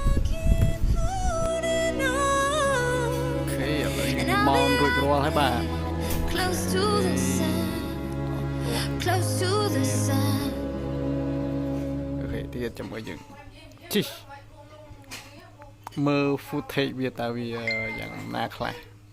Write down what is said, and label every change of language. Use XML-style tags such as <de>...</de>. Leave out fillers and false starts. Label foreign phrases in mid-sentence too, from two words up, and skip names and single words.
<km>អូខេឥឡូវមករួចរាល់ហើយបាទ</km> <en>close to the sun</en> <km>ទៀតចាំមើលយើងជីមើល footage វាតើវាយ៉ាងណាខ្លះ</km>